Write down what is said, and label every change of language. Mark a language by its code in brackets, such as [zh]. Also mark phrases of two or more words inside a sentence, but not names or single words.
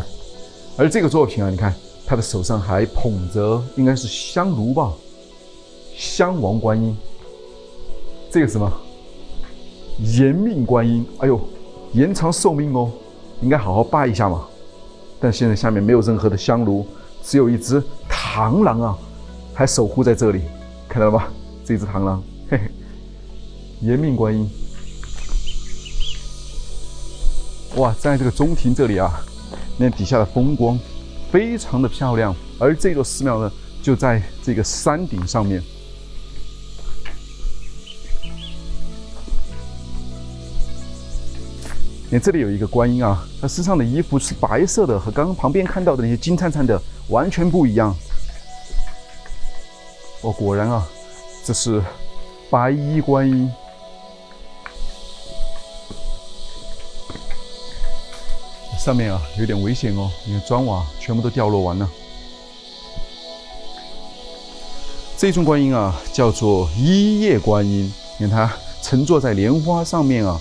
[zh] 而這個作品啊，你看他的手上還捧着應該是香爐吧，香王觀音。這個什麼？延命觀音，哎呦，延長壽命哦，應該好好拜一下嘛。但現在下面沒有任何的香爐，只有一只螳螂啊，還守護在這裡，看到了嗎？這只螳螂，嘿嘿，延命觀音。哇，在這個中庭這裡啊，那底下的風光非常的漂亮，而這座寺廟呢，就在這個山頂上面。你這裡有一個觀音啊，他身上的衣服是白色的，和剛剛旁邊看到的那些金燦燦的完全不一樣。哦，果然啊，這是白衣觀音。上面啊有點危險哦，因為磚瓦全部都掉落完了。這尊觀音啊叫做一葉觀音，你看它乘坐在蓮花上面啊。